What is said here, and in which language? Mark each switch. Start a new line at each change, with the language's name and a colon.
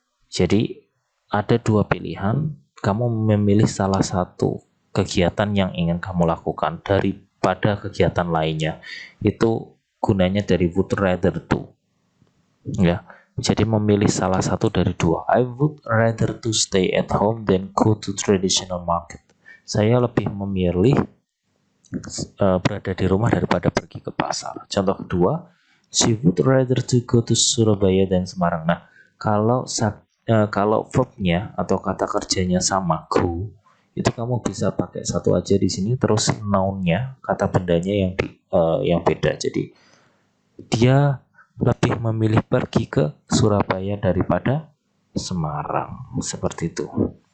Indonesian: Jadi ada dua pilihan, kamu memilih salah satu kegiatan yang ingin kamu lakukan daripada kegiatan lainnya. Itu gunanya dari would rather to. Ya. Jadi memilih salah satu dari dua.
English: I would rather to stay at home than go to traditional market.
Indonesian: Saya lebih memilih berada di rumah daripada pergi ke pasar. Contoh kedua,
English: she would rather to go to Surabaya than Semarang.
Indonesian: Nah, kalau verbnya atau kata kerjanya sama, go, itu kamu bisa pakai satu aja di sini, terus nounnya, kata bendanya yang beda. Jadi dia lebih memilih pergi ke Surabaya daripada Semarang, seperti itu.